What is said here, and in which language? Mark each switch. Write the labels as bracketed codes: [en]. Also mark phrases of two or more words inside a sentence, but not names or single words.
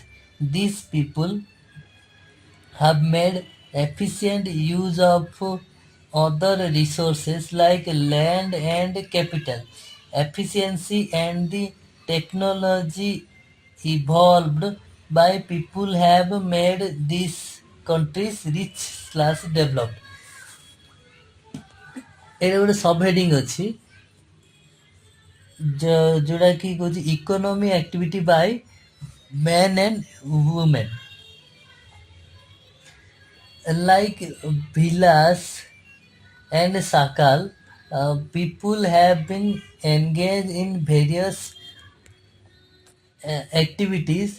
[en] These people have made efficient use of other resources like land and capital. Efficiency and the technology evolved by people have made these countries rich slash developed. [or] ଏଇଟା ଗୋଟେ [en] sub heading [or] ଅଛି ଯୋଉଟାକି କହୁଛି [en] economy activity by men and women. Like Vilas and Sakal, people have been engaged in various activities.